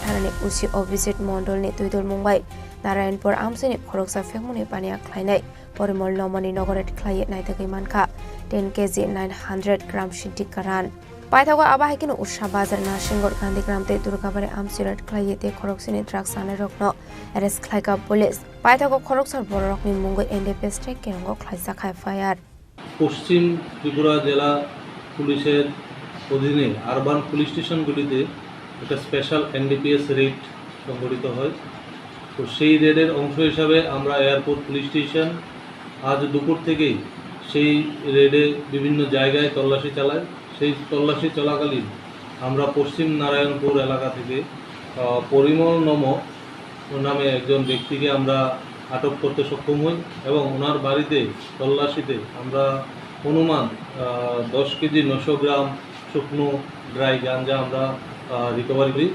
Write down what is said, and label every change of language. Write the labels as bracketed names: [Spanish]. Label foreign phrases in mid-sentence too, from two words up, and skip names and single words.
[Kok Borok] Thanani Usi Visit Mondol Ni Tuidul Mumbai Narayanpur Amsini Khoroksa Fekmuni Bania Klainai Porimol Nomani Nogoret Klai Naitagi Manka 10 kg 900 gram Shidi Karan Paithago Abahikin Usha Bazar Nashingor Gandhi Gramte Durgabare Amsirat Klayete Khoroksini Drugs Rokno Arrest Klaika Police Paithago Khoroksar Borokni Mungo [English] NDPS Strike [Kok Borok] Kerongo Klaisaka FIR [Bangla] পশ্চিম ত্রিপুরা জেলা পুলিশের অধীনে [English] urban police [Bangla] স্টেশনগুলিতে একটা [English] special NDPS raid [Bangla] সংগঠিত হয় তো সেই রেডের অংশ হিসাবে আমরা [English] airport police station [Bangla] আজ দুপুর থেকেই সেই রেডে বিভিন্ন জায়গায় তল্লাশি চালাই সেই তল্লাশি চলাকালীন আমরা পশ্চিম নারায়ণপুর এলাকা থেকে পরিমল নম নামে একজন ব্যক্তিকে আমরা আটক করতে সক্ষম হই এবং ওনার বাড়িতে তল্লাশিতে আমরা অনুমান 10 কেজি 900 গ্রাম শুকনো ড্রাই গাঞ্জা আমরা রিকভারি করি।